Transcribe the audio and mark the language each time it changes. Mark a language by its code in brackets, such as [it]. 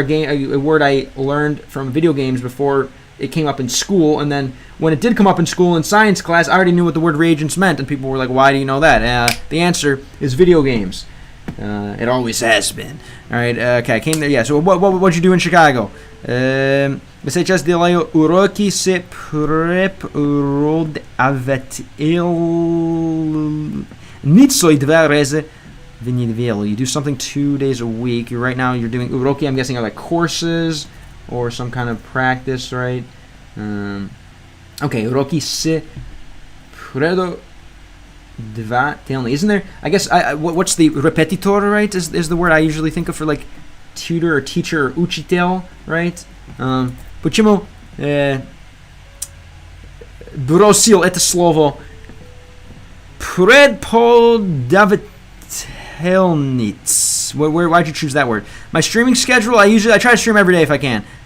[en] A word I learned from video games before it came up in school, and then when it did come up in school in science class, I already knew what the word reagents meant, and people were like, "Why do you know that?" The answer is video games. It always has been. All right. Okay. I came there. Yeah. So what'd you do in Chicago? [ru] Сейчас делаю уроки с преподавателем 2 раза в неделю. [en] You do something 2 days a week. Right now you're doing [ru] уроки. [en] I'm guessing are like courses or some kind of practice, right? Okay. [ru] Уроки с преподавателем. [en] Isn't there? I guess what's the repetitor, right? Is the word I usually think of for like tutor or teacher or учитель, right? [ru] Почему бросил это слово преподавательниц? [en] Why'd you choose that word? My streaming schedule, I try to stream every day if I can.